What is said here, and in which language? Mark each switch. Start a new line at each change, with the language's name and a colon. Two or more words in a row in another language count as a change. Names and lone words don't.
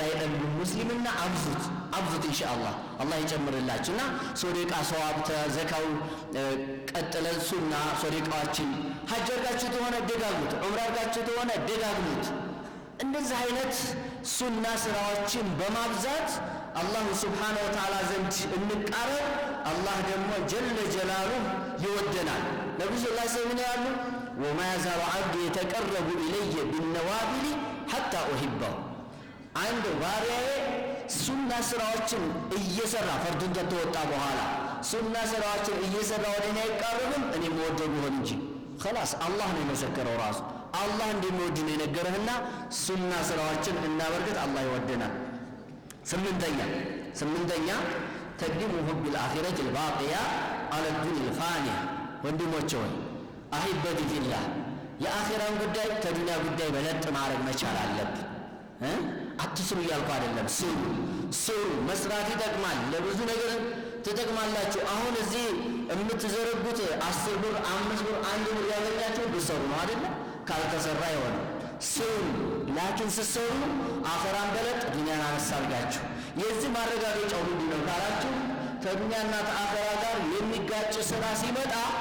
Amharic: አይደለም ሙስሊምና አብዙት ኢንሻአላህ አላህ ይጨምርላችሁና ሶደቃ ሰዋብ ተዘካው ቀጥለን ሱና ሶደቃዎችን ሐጅ አድርጋችሁ ተሆነ ደጋግሙት ዑምራ አድርጋችሁ ተሆነ ደጋግሙት እንደዚህ አይነት ሱና ስራዎችን በማብዛት አላህ
Arabic: سبحانه وتعالى
Amharic: ዘንድ እንቃረብ አላህ ደግሞ
Arabic: جل جلاله
Amharic: ይወደናል ነብዩ
Arabic: صلى الله عليه وسلم
Amharic: ያሉ
Arabic: وما يزال عبدي يتقرب الي بالنوافل حتى أحبه عند
Amharic: ባሪያዬ ሱና ስራዎችን እየሰራ ፈርዱን ከተወጣ በኋላ ሱና ስራዎችን እየሰራ ወደኛ ይቃረብም እኔ ወደው ቢሆን እንጂ خلاص አላህ ነው የመሰከረው ራሱ አላህ እንደሚወድ ነው የነገረህና ሱና ስራዎችን እናበርክት አላህ ይወደናል ስምንተኛ
Arabic: تقديم حب الآخرة الباقية على الدنيا الفانية
Amharic: ወንድሞቼ ሆይ
Arabic: أحبتي في الله
Amharic: የአኺራን ጉዳይ ከዱንያ ጉዳይ በለጥ ማድረግ መቻል አለብን አትስሩ ያልኩ አይደለም ስሩ መስራት ይጠቅማል ለብዙ ነገር ትጠቅማላችሁ አሁን እዚህ የምትዘረጉት 10 ብር 5 ብር 1 ብር ያገኛችሁ ብሰሩ ነው አይደል ካልተሰራ ይሆን ስሩ ላኪን ስሰሩ አኺራን በለጥ ዱንያን አነሳልጋችሁ የዚህ ማረጋገጫው ምንድነው ካላችሁ ከዱንያና ከአኺራ ጋር የሚጋጭ ስራ ሲመጣ